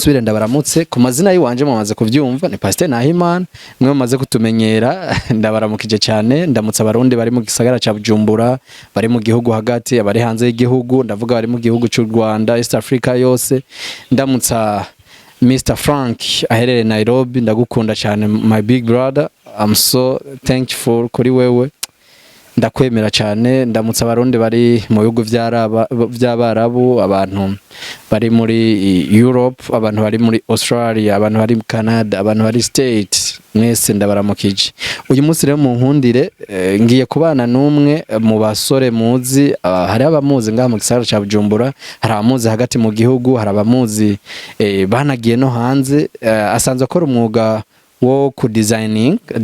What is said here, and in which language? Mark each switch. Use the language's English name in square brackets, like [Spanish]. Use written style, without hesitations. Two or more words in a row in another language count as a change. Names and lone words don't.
[Rundi] subire ndabaramutse ku mazina yiwanje mumaze kuvyumva ni Pastor Nahimana mwe mumaze kutumenyera ndabaramukije cyane ndamutsa abarundi bari mu gisagara ca Bujumbura bari mu gihugu hagati abari hanze y'igihugu ndavuga bari mu gihugu cy'u Rwanda East Africa yose ndamutsa Mr Frank aherere Nairobi ndagukunda cyane [English] my big brother I'm so thankful [Rundi] kuri wewe ndakwemera cyane ndamutsa abarundi bari mu bihugu by'abarabu abantu bari muri Europe abantu bari muri Australia abantu bari Canada abantu bari States mwese ndabaramukije uyu munsi rero mu nkundire ngiye kubana n'umwe mu basore muzi hari abamuzi ngaha mu gisagara ca Bujumbura hari abamuzi hagati mu gihugu hari abamuzi banagiye no hanze asanzwe akora umwuga wo ku design